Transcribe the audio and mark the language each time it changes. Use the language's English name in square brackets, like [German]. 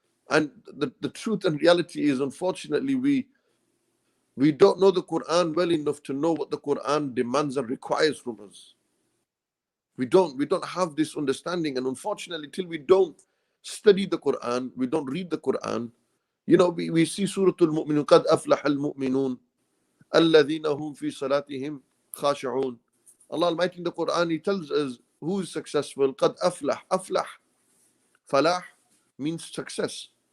[English] And the truth and reality is, unfortunately, we don't know the Quran well enough to know what the Quran demands and requires from us. We don't have this understanding, and unfortunately, till we don't study the Quran, we don't read the Quran. We see Surah Al-Mu'minun, [Arabic] قَدْ أَفْلَحَ الْمُؤْمِنُونَ الَّذِينَ هُمْ فِي صَلَاتِهِمْ خَاشِعُونَ. [English] Allah Almighty in the Quran, He tells us who is successful. [Arabic] قَدْ أَفْلَحَ. [English] أفلح, falah means success.